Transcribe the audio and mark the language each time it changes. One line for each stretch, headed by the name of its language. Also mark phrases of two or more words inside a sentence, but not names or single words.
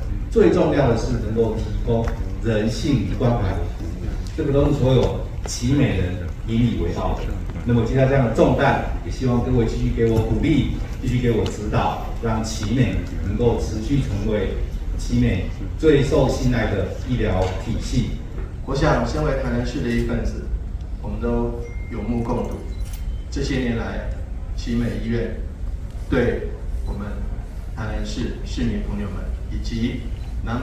Chinese: 最重要的是能夠提供人性關懷的服務，這個都是所有奇美人引以為傲的。那麼接下這樣的重擔，也希望各位繼續給我鼓勵，繼續給我指導，讓奇美能夠持續成為奇美最受信赖的医疗体系。我想，身为台南市的一份子，我们都有目共睹。这些年来，奇美医院对我们台南市市民朋友们以及南